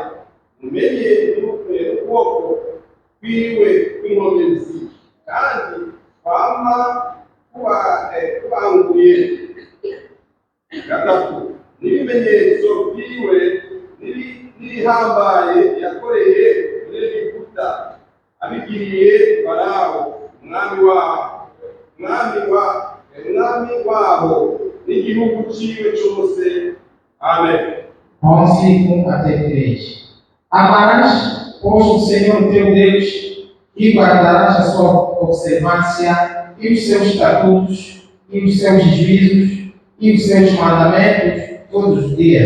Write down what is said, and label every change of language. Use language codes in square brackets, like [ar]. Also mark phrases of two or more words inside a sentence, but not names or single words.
[rn] Mumenye n'ukuboko kwiwe kw'inkomezi, kandi kwama kubanguye gatatu n'ibimenyetso byiwe n'ibihambaye yakoreye muri Egiputa abigiriye Farawo umwami wabo n'igihugu ciwe cyose. [pt] Amém. 11:3. Amarás, pois, o Senhor teu Deus e guardarás a sua observância e os seus estatutos e os seus juízos e os seus mandamentos todos os dias.